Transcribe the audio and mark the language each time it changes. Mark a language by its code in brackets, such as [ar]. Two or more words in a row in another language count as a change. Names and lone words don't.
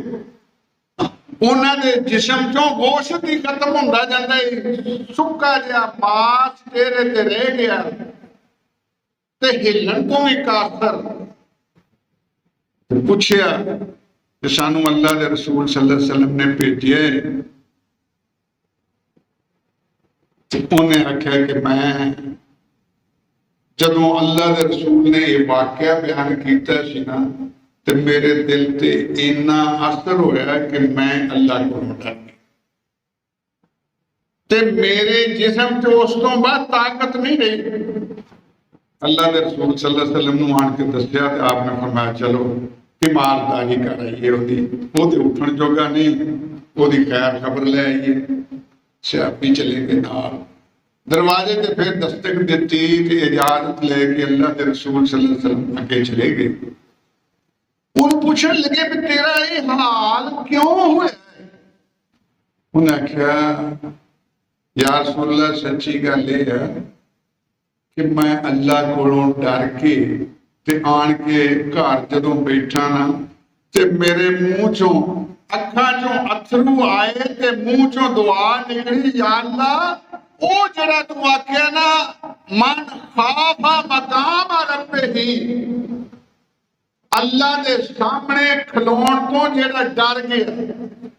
[pa] اوہناں دے جسم چوں گوشت ہی ختم ہندا جاندا ہے، سکا جیہا ماس چہرے تے رہ گیا تے ہلن توں بھی قاصر. پچھیا کہ سانوں اللہ کے رسول [ar] صلى الله عليه وسلم [pa] نے بھیجے، اوہناں آکھیا کہ میں جدوں اللہ کے رسول نے یہ واقعہ بیان کیا سی نا تے میرے دل تے اینا اثر ہویا کہ میں اللہ کو ڈر گیا تے میرے جسم چ اس توں بعد طاقت نہیں رہی. اللہ کے رسول [ar] صلى الله عليه وسلم [pa] نوں آن کے دسیا تے آپنے فرمایا، چلو تیمارداری کر آئیے، اوہدے اٹھن جوگا نہیں، اوہدی خیر خبر لے آئیے. صحابی چلے گئے نال، دروازے تے فیر دستک دی تے اجازت لے کے اللہ کے رسول [ar] صلى الله عليه وسلم [pa] اگے چلے گئے. اوہناں پچھن لگے بھی تیرا ایہ حال کیوں ہویا? اوہناں آکھیا, [ar] يا رسول الله, [pa] سچی گل یہ ہے کہ میں اللہ کولوں ڈر کے تے آن کے گھر جدوں بیٹھا نا تے میرے منہ چوں اکھاں چوں اتھرو آئے تے منہ چوں دعا نکلی, [ar] يا الله [pa] او جیہڑا توں آکھیا نا, [ar] من خاف مقام ربه, [pa] اللہ کے سامنے کھلون توں جیہڑا ڈر گیا.